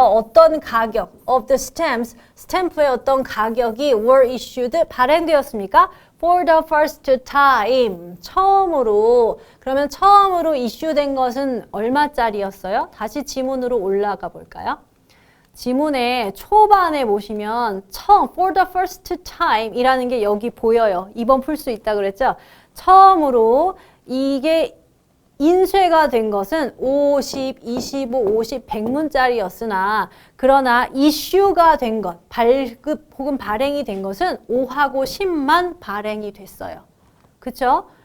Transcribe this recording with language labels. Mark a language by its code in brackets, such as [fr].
[ko] 어떤 가격 [en] of the stamps, [ko] 스탬프의 어떤 가격이 [en] were issued, [ko] 발행되었습니까? [en] for the first time, [ko] 처음으로. 그러면 처음으로 issue된 것은 얼마짜리였어요? 다시 지문으로 올라가 볼까요? 지문의 초반에 보시면 처음, [en] for the first time [ko] 이라는 게 여기 보여요. 2번 풀 수 있다 그랬죠? 처음으로 이게 인쇄가 된 것은 50, 25, 50, 100문짜리였으나 그러나 이슈가 된 것, 발급 혹은 발행이 된 것은 5하고 10만 발행이 됐어요. 그쵸?